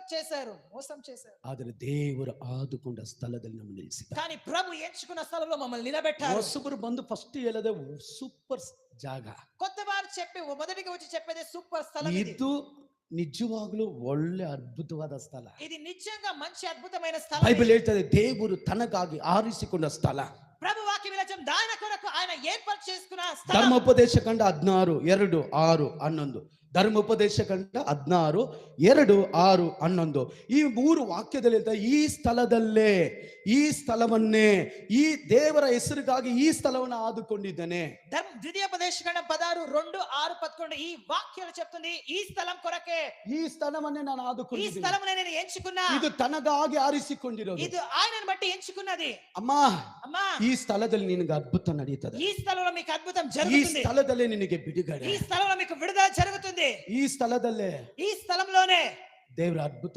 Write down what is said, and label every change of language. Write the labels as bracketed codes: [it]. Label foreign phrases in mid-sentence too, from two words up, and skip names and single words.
[te] చేశారు, మోసం చేశారు. [kn] ಆದರೆ ದೇವರು ಆದುಕೊಂಡ ಸ್ಥಳದಲ್ಲಿ ನಮ್ಮ ನಿಲ್ಲಿಸಿದ. [te] కానీ ప్రభు ఎంచుకున్న స్థలంలో మమ్మల్ని నిలబెట్టారు. [kn] ಹೊಸಬರು ಬಂದು ಫಸ್ಟ್ ಹೇಳದೆ ಸೂಪರ್ ಜಾಗ. [te] కొత్తవారు చెప్పి మొదటిగా వచ్చి చెప్పేది సూపర్ స్థలం ఇది. [kn] ಇದು ನಿಜವಾಗ್ಲೂ ಒಳ್ಳೆ ಅದ್ಭುತವಾದ ಸ್ಥಳ. [te] ఇది నిజంగా మంచి అద్భుతమైన స్థలం. [kn] ಬೈಬಲ್ ಹೇಳ್ತದೆ ದೇವರು ತನಗಾಗಿ ಆರಿಸಿಕೊಂಡ ಸ್ಥಳ. [te] ప్రభు వాక్యం విలచం దాని కొరకు ఆయన ఏర్పాటు చేసుకున్న స్థలం. [kn] ಧರ್ಮೋಪದೇಶ ಕಂಡ 16:2-6-11. ಧರ್ಮೋಪದೇಶ ಕಂಡ 16:2-6-11. ಈ 3 ವಾಕ್ಯದಲ್ಲಿ ಹೇಳ್ತಾರೆ ಈ ಸ್ಥಳದಲ್ಲೇ, ಈ ಸ್ಥಳವನ್ನೇ, ಈ ದೇವರ ಹೆಸರಿಗಾಗಿ ಈ ಸ್ಥಳವನ್ನು ಆದುಕೊಂಡಿದ್ದಾನೆ. [te] ద్వితీయోపదేశ కాండం 16:2-6-11 ఈ వాక్యాలు చెప్తుంది ఈ స్థలం కొరకే, [kn] ಈ ಸ್ಥಳವನ್ನೇ ನಾನು [te] ఈ [kn] ಆದುಕೊಂಡಿದ್ದೀನಿ. [te] స్థలమునే నేను ఎంచుకున్నా. [kn] ಇದು ತನಗಾಗಿ ಆರಿಸಿಕೊಂಡಿರೋದು. [te] ఇది ఆయనను బట్టి ఎంచుకున్నది. [kn] ಅಮ್ಮ, [te] అమ్మా, [kn] ಈ ಸ್ಥಳದಲ್ಲಿ ನಿನಗೆ ಅದ್ಭುತ ನಡೀತದೆ. [te] ఈ స్థలంలో మీకు అద్భుతం [kn] ಈ [te] జరుగుతుంది. [kn] ಸ್ಥಳದಲ್ಲೇ ನಿನಗೆ ಬಿಡುಗಡೆ. [te] ఈ స్థలంలో మీకు విడుదల జరుగుతుంది. [kn] ಈ ಸ್ಥಳದಲ್ಲೇ [te] ఈ స్థలంలోనే [kn] ದೇವರ ಅದ್ಭುತ